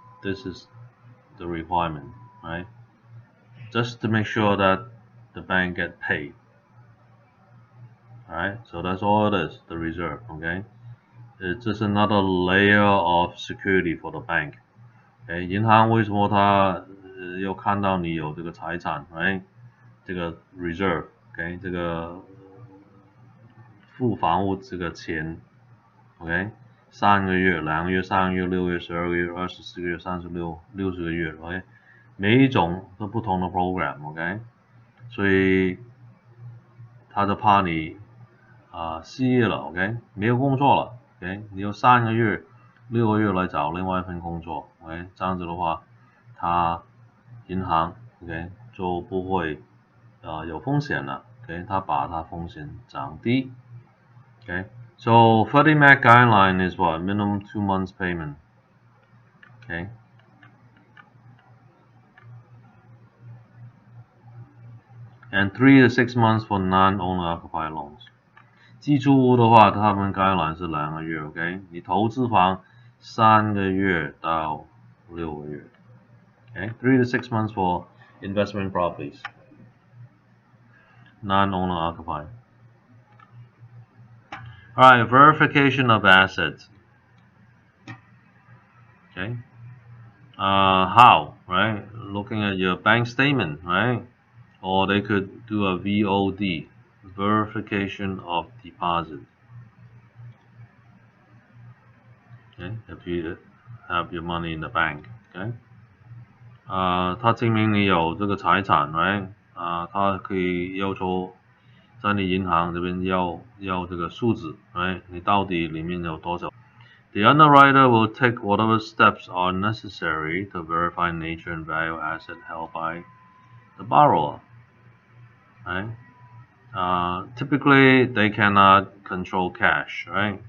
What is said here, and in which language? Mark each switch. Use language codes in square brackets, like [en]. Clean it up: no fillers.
[en] This is the requirement, right? Just to make sure that the bank get paid. Alright? So that's all it is, the reserve, okay? It's just another layer of security for the bank. Okay? [zh] 银行为什么它要看到你有这个财产 right? 这个 reserve, okay? 这个付房屋这个钱 OK， 3个月、2个月、3个月、6个月、12个月、24个月、36、60个月 ，OK， 每一种都不同的 program，OK， 所以他就怕你失业了 ，OK， 没有工作了 ，OK， 你有3个月、6个月来找另外一份工作 ，OK， 这样子的话，他银行 OK 就不会有风险了 ，OK， 他把它风险降低 ，OK。 [en] So Freddie Mac guideline is what? Minimum 2 months payment. Okay. And 3 to 6 months for non-owner occupied loans. [zh] 自住屋的话，他们 guideline 是2个月 ，OK？ 你投资房3个月到6个月 ，OK？ [en] 3 to 6 months for investment properties. Non-owner occupied. Alright, verification of assets. Okay. How, right? Looking at your bank statement, right? Or they could do a VOD, verification of deposit. Okay, if you have your money in the bank, okay? [zh] 它证明你有这个财产 right? 它可以要求在你银行这边要这个数字 right? 你到底里面有多少 [en] The underwriter will take whatever steps are necessary to verify nature and value asset held by the borrower. Right? Typically, they cannot control cash, right?